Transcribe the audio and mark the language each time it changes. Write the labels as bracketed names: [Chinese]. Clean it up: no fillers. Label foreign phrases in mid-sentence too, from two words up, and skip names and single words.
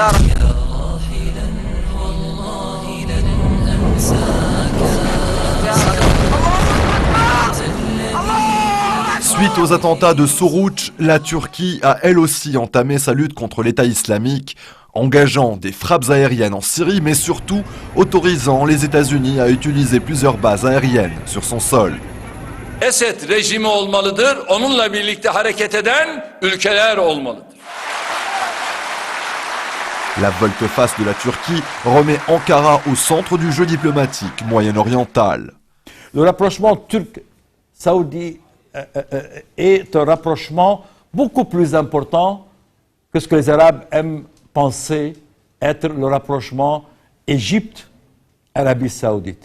[French] Suite aux attentats de Suruç, la Turquie a elle aussi entamé sa lutte contre l'État islamique, engageant des frappes aériennes en Syrie, mais surtout autorisant les États-Unis à utiliser plusieurs bases aériennes sur son sol. [Turkish] Esed rejimi olmalıdır. Onunla birlikte hareket eden ülkeler olmalıdır. [French] La volte-face de la Turquie remet Ankara au centre du jeu diplomatique moyen-oriental. Le rapprochement turc-saoudi est un rapprochement beaucoup plus important que ce que les Arabes aiment penser être le rapprochement Égypte-Arabie saoudite.